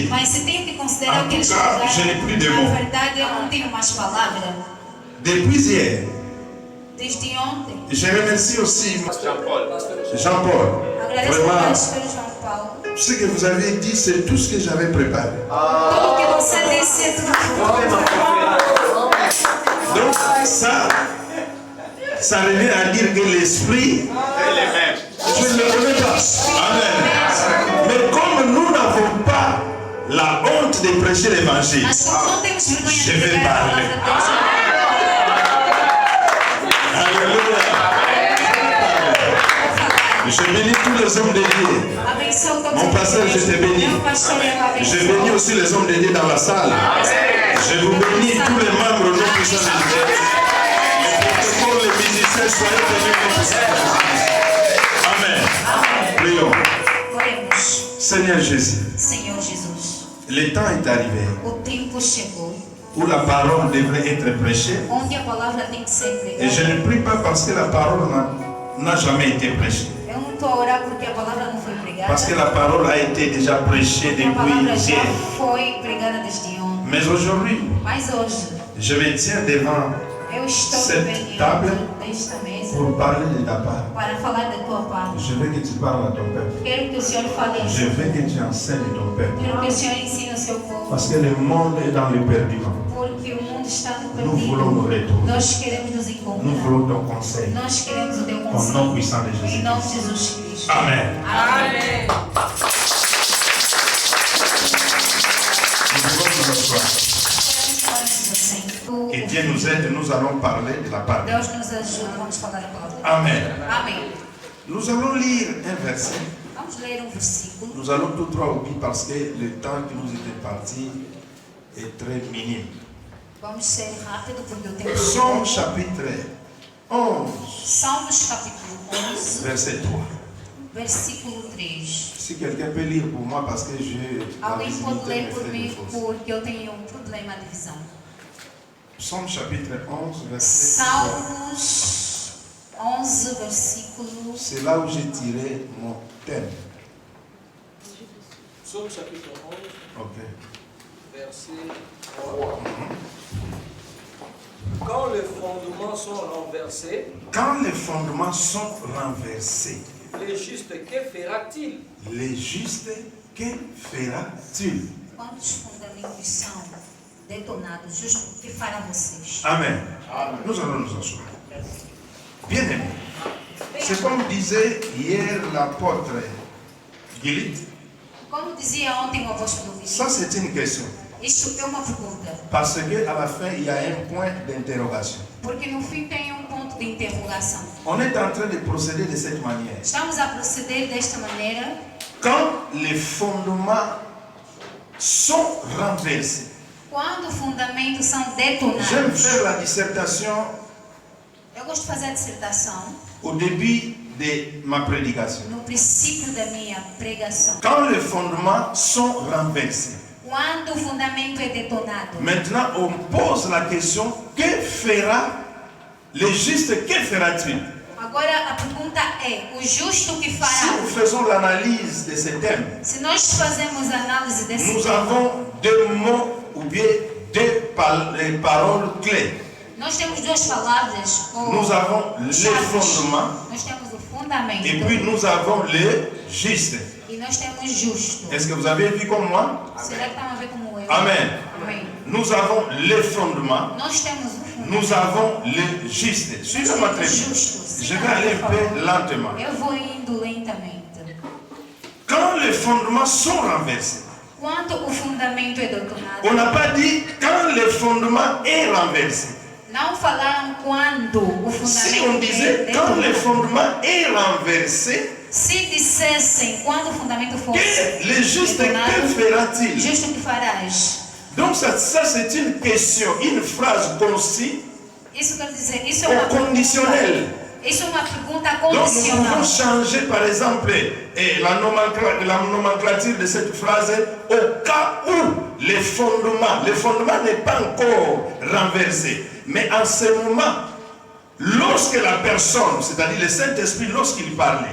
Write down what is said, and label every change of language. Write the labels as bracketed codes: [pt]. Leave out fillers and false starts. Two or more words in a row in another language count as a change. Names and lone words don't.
[pt] Mas se tem que considerar [fr] En [pt] o que eles [fr] tout cas, [pt] fizeram, [fr] je n'ai plus de [pt] na [fr] mots. [pt] verdade eu não tenho mais palavra. [fr] depuis hier, [pt] Desde ontem, [fr] je remercie aussi Jean-Paul. [pt] agradeço ao [fr] Vraiment, [pt] pastor João Paulo. [fr] ce que vous avez dit, c'est tout ce que j'avais préparé. [pt] Tudo que você disse é tudo que eu [fr] Donc ça revient à dire que l'esprit, je ne le connais pas. Amen. Mais comme nous n'avons pas la honte de prêcher l'évangile, [pt] Mas como não temos vergonha [fr] Je [pt] de [fr] vais [pt] pregar a [fr] parler. [pt] palavra de Deus, [fr] Alléluia. Je bénis tous les hommes de Dieu. [pt] abençoo todos [fr] Mon [pt] os [fr] pasteur, je te bénis. [pt] Meu pastor, eu [fr] Je [pt] abençoo. [fr] bénis aussi les hommes de Dieu dans la salle. Je vous bénis tous les membres non puissants de Dieu. Les protocoles, les musiciens, soyez bénis non puissants. Amen. Prions. [pt] Oremos. [fr] Seigneur Jésus, [pt] Senhor Jesus, [fr] le temps est arrivé [pt] o tempo chegou [fr] où la parole devrait être prêchée. [pt] onde a palavra tem que ser [fr] Et je [pt] pregada. [fr] ne prie pas parce que la parole n'a jamais été prêchée. [pt] Eu não estou a orar porque a palavra não foi pregada. [fr] Parce que la parole a été déjà prêchée [pt] A palavra [fr] depuis [pt] já [fr] hier. [pt] foi pregada desde ontem. [fr] Mais aujourd'hui, [pt] Mas hoje, [fr] je me tiens devant [pt] eu estou [fr] Cette [pt] bem [fr] table [pt] desta mesa [fr] pour parler de ta part. [pt] para falar da tua parte. [fr] Je veux que tu parles à ton peuple. [pt] Quero que o Senhor fale. [fr] Je veux que tu enseignes ton peuple. [pt] Quero que o Senhor ensine o seu povo. [fr] Parce que le monde est dans le perdition. [pt] Porque o mundo está no [fr] Nous voulons nous [pt] perdido. [fr] retrouver. [pt] Nós queremos nos [fr] Nous [pt] encontrar. [fr] voulons ton conseil. [pt] Nós queremos o teu [fr] Au nom [pt] conselho. [fr] puissant de [pt] Em nome de [fr] Jésus. [pt] Jesus Cristo. [fr] Amen. [pt] Amém. [fr] Nous pouvons nous asseoir. [pt] Vamos assim. [fr] Que Dieu nous aide, nous allons parler de la parole. [pt] Deus nos ajude. Vamos falar a palavra. [fr] Amen. [pt] Amém. [fr] Nous allons lire un verset. [pt] Vamos ler versículo. [fr] Nous allons tout droit au but parce que le temps qui nous était parti est très minime. [pt] Vamos ser rápido porque eu tenho [fr] Psaume chapitre 11, [pt] Salmos capítulo 11, [fr] verset 3. [pt] versículo 3. [fr] Si quelqu'un peut lire pour moi parce que je... la [pt] Alguém pode [fr] visibilité [pt] ler [fr] me [pt] por [fr] fait [pt] mim [fr] défaut. [pt] porque eu tenho um problema de visão. [fr] Psaume chapitre 11, verset 3. [pt] Salmos 11, versículo. [fr] C'est là où j'ai tiré mon thème. Psaume chapitre 11, Ok. verset 3. Quand les fondements sont renversés, Quand les fondements sont renversés, les justes, que fera-t-il? les justes, que fera-t-il? [pt] Quantos fundamentos são detonados? Justo, o que fará vocês? Amen. [fr] Nous allons nous asseoir. Bien aimé. C'est comme disait hier l'apôtre Gilit. [pt] Como dizia ontem o apóstolo Ça, Vini, [fr] c'est une question. [pt] isso é uma pergunta. [fr] Parce qu'à la fin, il y a un point d'interrogation. [pt] Porque no fim tem um ponto de interrogação. [fr] On est en train de procéder de cette manière. [pt] Estamos a proceder desta maneira [fr] Quand les fondements sont renversés. [pt] quando os fundamentos são [fr] J'aime [pt] detonados. [fr] faire la dissertation [pt] Eu gosto de fazer a dissertação [fr] au début de ma prédication. [pt] no princípio da minha pregação. [fr] Quand les fondements sont renversés. [pt] Quando o fundamento é detonado. [fr] Maintenant, on pose la question, que fera le juste, que fera-t-il? [pt] Agora a pergunta é, o justo que [fr] Si [pt] fará? [fr] nous faisons l'analyse de ce thème, [pt] Se nós fazemos análise desse [fr] nous [pt] tema, [fr] avons deux mots ou bien deux paroles clés. [pt] nós temos duas palavras. [fr] Ou Nous avons le [pt] chaves. [fr] fondement [pt] Nós temos o fundamento [fr] et puis nous avons le juste. [pt] e nós temos justo. [fr] Est-ce que vous avez vu comme moi? [pt] Será que estão a ver como eu? [fr] Amen. [pt] Amém. [fr] Nous avons le fondement, [pt] Nós temos o fundamento. [fr] nous avons le juste. Suivez-moi très bien. Je vais aller un peu lentement. [pt] Eu vou indo lentamente. [fr] Quand les fondements sont renversés, [pt] Quando o fundamento é detonado, [fr] on n'a pas dit quand le fondement est renversé. [pt] não falaram quando o [fr] Si on [pt] fundamento é [fr] disait quand le [pt] detonado. [fr] fondement est renversé, [pt] Se dissessem quando o fundamento fosse [fr] que le juste, que [pt] detonado, [fr] fera-t-il? [pt] justo que farás? [fr] Donc ça c'est une question, une phrase concise [pt] Isso quer dizer, isso é [fr] au [pt] uma [fr] conditionnel. [pt] pergunta. Isso é uma pergunta [fr] Donc nous [pt] condicional. [fr] pouvons changer par exemple la nomenclature de cette phrase au cas où le fondement n'est pas encore renversé. Mais en ce moment, lorsque la personne, c'est-à-dire le Saint-Esprit, lorsqu'il parlait,